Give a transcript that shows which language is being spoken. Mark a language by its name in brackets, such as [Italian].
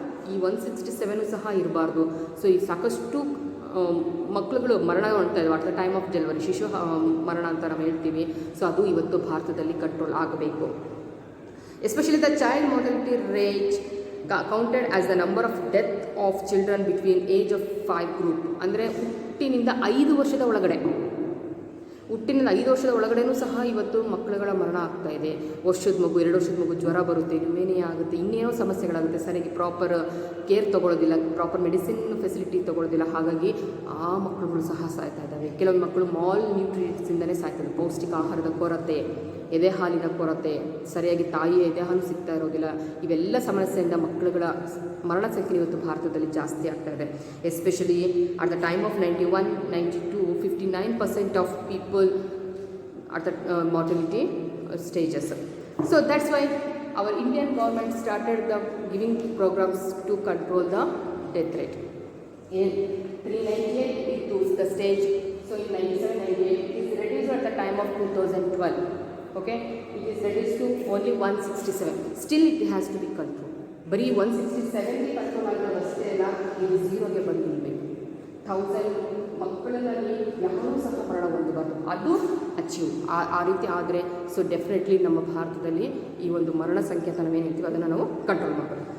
[Kannada] ಈ 167 ಸಹ ಇರಬಾರ್ದು. ಸೊ ಈ ಸಾಕಷ್ಟು ಮಕ್ಕಳುಗಳು ಮರಣ ಹೊಂದ್ತಾ ಇದ್ದಾವೆ [English] at the time of delivery, [Kannada] ಶಿಶು ಮರಣ ಅಂತ ನಾವು ಹೇಳ್ತೀವಿ. ಸೊ ಅದು ಇವತ್ತು ಭಾರತದಲ್ಲಿ ಕಂಟ್ರೋಲ್ ಆಗಬೇಕು. [English] Especially the child mortality rate counted as the number of death of children between age of 5 group. [Kannada] ಅಂದರೆ ಹುಟ್ಟಿನಿಂದ 5 ವರ್ಷದ ಒಳಗಡೆ, ಹುಟ್ಟಿನಿಂದ 5 ವರ್ಷದ ಒಳಗಡೆನೂ ಸಹ ಇವತ್ತು ಮಕ್ಕಳುಗಳ ಮರಣ ಆಗ್ತಾ ಇದೆ. ವರ್ಷದ ಮಗು, 2 ವರ್ಷದ ಮಗು ಜ್ವರ ಬರುತ್ತೆ, ನ್ಯೂಮೇನಿಯಾ ಆಗುತ್ತೆ, ಇನ್ನೇನೋ ಸಮಸ್ಯೆಗಳಾಗುತ್ತೆ, ಸರಿಯಾಗಿ proper care ತೊಗೊಳ್ಳೋದಿಲ್ಲ, proper medicine facility ತೊಗೊಳ್ಳೋದಿಲ್ಲ. ಹಾಗಾಗಿ ಆ ಮಕ್ಕಳುಗಳು ಸಹ ಸಾಯ್ತಾ ಇದ್ದಾವೆ. ಕೆಲವೊಂದು ಮಕ್ಕಳು ಮಾಲ್ ನ್ಯೂಟ್ರಿಯೆಂಟ್ಸಿಂದನೇ ಸಾಯ್ತವೆ. ಪೌಷ್ಟಿಕ ಆಹಾರದ ಕೊರತೆ, ಎದೆ ಹಾಲಿನ ಕೊರತೆ, ಸರಿಯಾಗಿ ತಾಯಿಯ ಎದೆ ಹಾಲು ಸಿಗ್ತಾ ಇರೋದಿಲ್ಲ, ಇವೆಲ್ಲ ಸಮಸ್ಯೆಯಿಂದ ಮಕ್ಕಳುಗಳ ಮರಣ ಸಂಖ್ಯೆ ಇವತ್ತು ಭಾರತದಲ್ಲಿ ಜಾಸ್ತಿ ಆಗ್ತಾ ಇದೆ. [English] Especially at the time of 91, 92, 59% of people at the mortality stages. So that's why our Indian government started the giving programs to control the death rate. In 398 it was the stage, so in 97-98 it is reduced at the time of 2012. Okay, it is reduced to only 167. Still it has to be controlled. [Kannada] ಬರೀ 167 control ಆಗಿರೋದು ಅಷ್ಟೇ ಅಲ್ಲ, ಇದು 0ಗೆ ಬಂದಿರಬೇಕು. 1000 ಮಕ್ಕಳಲ್ಲಿ ಯಾರೂ ಸಹ ಮರಣ ಹೊಂದಬಾರ್ದು, ಅದು ಅಚೀವ್ ಆ ರೀತಿ ಆದರೆ ಸೊ ಡೆಫಿನೆಟ್ಲಿ ನಮ್ಮ ಭಾರತದಲ್ಲಿ ಈ ಒಂದು ಮರಣ ಸಂಖ್ಯೆ ನಾವೇನು ಹೇಳ್ತೀವಿ ಅದನ್ನು ನಾವು ಕಂಟ್ರೋಲ್ ಮಾಡ್ಬೋದು.